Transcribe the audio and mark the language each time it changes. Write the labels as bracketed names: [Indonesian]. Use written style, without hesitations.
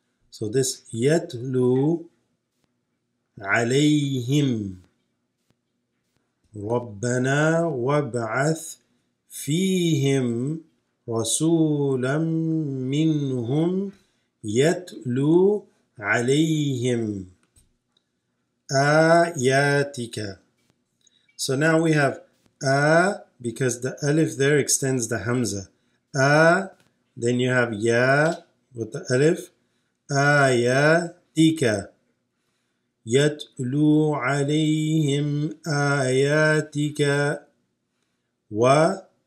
[English] So this [Arabic] يتلو عليهم. ربنا وابعث فيهم رسولا منهم يتلو عليهم آياتك. [English] So now we have because the alif there extends the hamza. Then you have ya with the alif. [Arabic] آياتك يتلو عليهم آياتك ويعلم.